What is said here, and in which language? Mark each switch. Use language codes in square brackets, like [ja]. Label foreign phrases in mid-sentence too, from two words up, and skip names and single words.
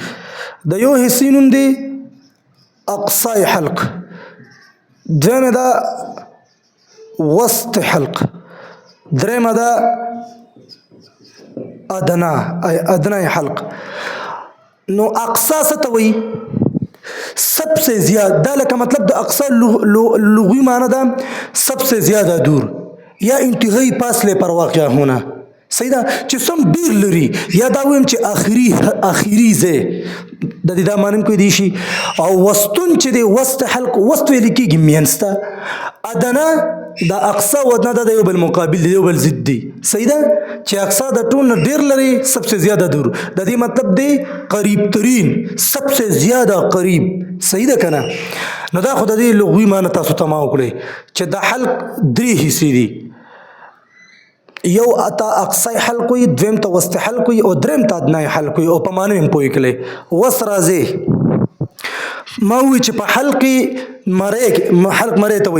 [ps] د یو حصې نوم دی اقصای حلق، دویمه ده وسط حلق، درېمه ده ادنای حلق. نو اقصا څه ته وایي؟ [ur] سب سے زیاد. [ps] دا لکه مطلب د اقصا لغوي معنی ده [ur] سب سے زیاده دور یا انتهایی فاصله پر واقع هونه. [ps] صحیح ده. چې سم ډیر لري، یا دا ویم چې اخیری ځای د دې دا معنی کوي دی شي. او وسطون چې دی وسط حلق، وسط ویل کېږي منځ ته. ادنا د اقصا و ادنا د یو بل مقابل دی، یو بل ضد دی. صحیح ده. چې اقصا د ټول نه ډیر لري، [ur] سب سے زیاده دور. [ps] د دې مطلب دی قریب ترین، [ur] سب سے زیاده قریب. [ps] صحیح ده که نه؟ نو دا خو د دې لغوي معنی تاسو ته ما وکړئ چې د حلق 3 حصې دي. یو اتا اقصای حلق وي، دویم ته وسط حلق وي او دریم ته ادنای حلق وي. او په معنی هم پوه کړئ. وس راځي ما وی چې په حلق حلق مرۍ ته وایي.